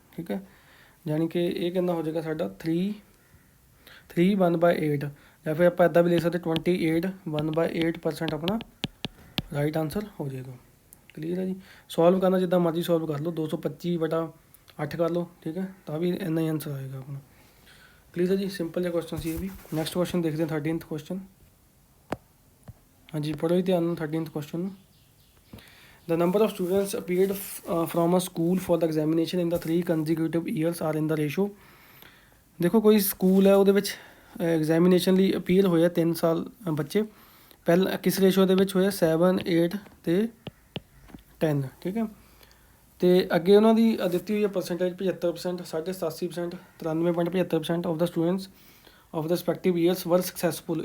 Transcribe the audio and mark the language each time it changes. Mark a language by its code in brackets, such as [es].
[pa] ਠੀਕ ਹੈ, ਯਾਨੀ ਕਿ ਇਹ ਕਿੰਨਾ ਹੋ ਜਾਏਗਾ ਸਾਡਾ 3 1/8, ਜਾਂ ਫਿਰ ਆਪਾਂ ਇੱਦਾਂ ਵੀ ਲਿਖ ਸਕਦੇ 28 1/8% ਆਪਣਾ ਰਾਈਟ ਆਨਸਰ ਹੋ ਜਾਏਗਾ। ਕਲੀਅਰ ਹੈ ਜੀ। ਸੋਲਵ ਕਰਨਾ ਜਿੱਦਾਂ ਮਰਜ਼ੀ ਸੋਲਵ ਕਰ ਲਓ, 225/8 ਕਰ ਲਓ। ਠੀਕ ਹੈ, ਤਾਂ ਵੀ ਇੰਨਾ ਹੀ ਆਨਸਰ ਆਏਗਾ ਆਪਣਾ। ਕਲੀਅਰ ਹੈ ਜੀ, ਸਿੰਪਲ ਜਿਹਾ ਕੁਐਸਚਨ ਸੀ ਇਹ ਵੀ। ਨੈਕਸਟ ਕੁਐਸਚਨ ਦੇਖਦੇ ਹਾਂ 13th ਕੁਐਸਚਨ। ਹਾਂਜੀ ਪੜ੍ਹੋ ਜੀ ਧਿਆਨ ਨਾਲ 13th ਕੁਐਸਚਨ ਨੂੰ। [en] The number of students appeared from a school for the examination in the 3 consecutive years are in the ratio। [pa] ਦੇਖੋ ਕੋਈ ਸਕੂਲ ਹੈ ਉਹਦੇ ਵਿੱਚ ਐਗਜ਼ਾਮੀਨੇਸ਼ਨ ਲਈ ਅਪੀਅਰ ਹੋਇਆ 3 ਸਾਲ ਬੱਚੇ, ਪਹਿਲਾਂ ਕਿਸ ਰੇਸ਼ੋ ਦੇ ਵਿੱਚ ਹੋਇਆ 7 8 ਅਤੇ 10। ਠੀਕ ਹੈ, ਅਤੇ ਅੱਗੇ ਉਹਨਾਂ ਦੀ ਦਿੱਤੀ ਹੋਈ ਹੈ percentage 75%, 87%, 93.75% [en] Of the students of the respective years were successful.